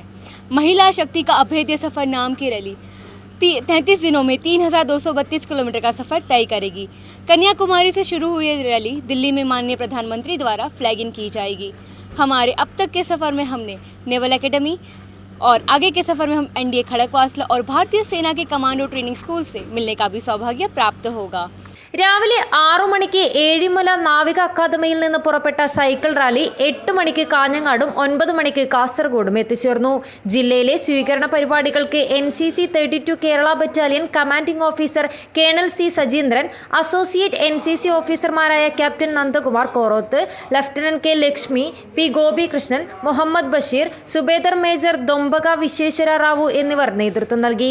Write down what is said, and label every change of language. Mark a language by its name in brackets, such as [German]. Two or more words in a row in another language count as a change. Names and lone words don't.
[Hindi] महिला शक्ति का अभेद्य सफर नाम की रैली 33 दिनों में 3232 किलोमीटर का सफर तय करेगी. कन्याकुमारी से शुरू हुई रैली दिल्ली में माननीय प्रधानमंत्री द्वारा फ्लैगिंग की जाएगी. हमारे अब तक के सफ़र में हमने नेवल एकेडमी और आगे के सफ़र में हम NDA खड़गवासला और भारतीय सेना के [English] commando training school [Hindi] से मिलने का भी सौभाग्य प्राप्त होगा. [Malayalam] രാവിലെ 6 മണിക്ക് ഏഴിമല നാവിക അക്കാദമിയിൽ നിന്ന് പുറപ്പെട്ട സൈക്കിൾ റാലി 8 മണിക്ക് കാഞ്ഞങ്ങാടും 9 മണിക്ക് കാസർഗോഡും എത്തിച്ചേർന്നു. ജില്ലയിലെ സ്വീകരണ പരിപാടികൾക്ക് NCC 32 കേരള ബറ്റാലിയൻ കമാൻഡിംഗ് ഓഫീസർ കേണൽ C സജീന്ദ്രൻ, അസോസിയേറ്റ് NCC ഓഫീസർമാരായ ക്യാപ്റ്റൻ നന്ദകുമാർ കോറോത്ത്, ലഫ്റ്റനന്റ് K ലക്ഷ്മി, P ഗോപികൃഷ്ണൻ, മുഹമ്മദ് ബഷീർ, സുബേദർ മേജർ ദൊമ്പക വിശ്വേശ്വര റാവു എന്നിവർ നേതൃത്വം നൽകി.